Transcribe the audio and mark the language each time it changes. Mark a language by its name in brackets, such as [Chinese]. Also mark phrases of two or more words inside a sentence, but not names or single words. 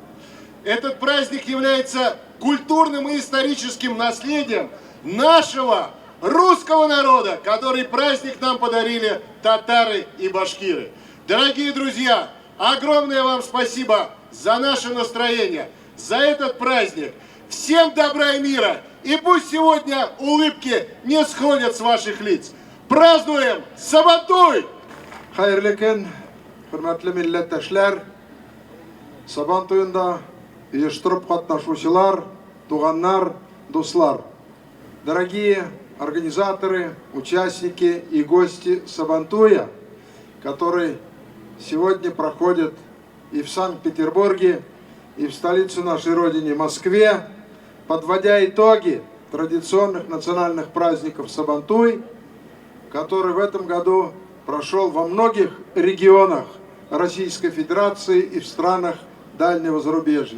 [Russian] Этот праздник является культурным и историческим наследием нашего русского народа, который праздник нам подарили татары и башкиры. Дорогие друзья, огромное вам спасибо за наше настроение, за этот праздник. Всем добра и мира, и пусть сегодня улыбки не сходят с ваших лиц. Празднуем Сабантуй! [Tatar] Хәерле көн, хөрмәтле милләттәшләр, Сабантуенда оештырып катнашучылар, туганнар, дуслар. [Russian] Дорогие организаторы, участники и гости Сабантуя, который сегодня проходит и в Санкт-Петербурге, и в столице нашей Родине, Москве, подводя итоги традиционных национальных праздников Сабантуй, который в этом году прошел во многих регионах Российской Федерации и в странах дальнего зарубежья.